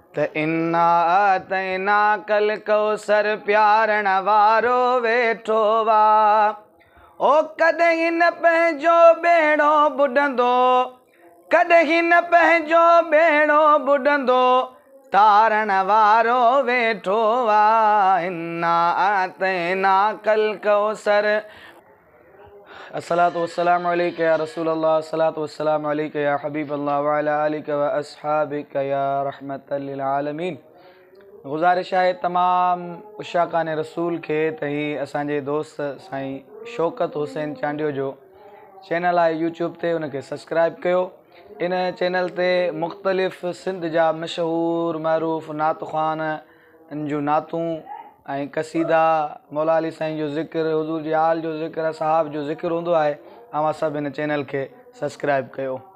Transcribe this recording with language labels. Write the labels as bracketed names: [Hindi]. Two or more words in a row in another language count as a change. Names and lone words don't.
[Sindhi] ته [Arabic] انا اعطيناك الڪوثر [Sindhi] پيارڻ وارو ويٺو آ. او ڪڏهن نه پنهنجو ٻيڙو ٻڏندو، ڪڏهن نه پنهنجو ٻيڙو ٻڏندو، تارڻ وارو ويٺو آ. [Arabic] انا اعطيناك الڪوثر. الصلاة والسلام عليك يا رسول الله، الصلاة والسلام عليك يا حبيب الله، وعلى آلك وأصحابك يا رحمة للعالمين. [Sindhi] گزارش آهي تمام عشاقان رسول کي ته هي اسان جي دوست سائين شوڪت حسين چانڊيو جو چينل آهي YouTube تي، ان کي سبسڪرائيب ڪيو. ان چينل تي مختلف سنڌ جا مشهور معروف نعت خوان، ان جون نعتون ۽ قصيدا، مولا علي سائين جو ذڪر، حضور جي آل جو ذڪر، اصحاب جو ذڪر هوندو آهي، اوهان سڀ هن چينل کي سبسڪرائيب ڪيو.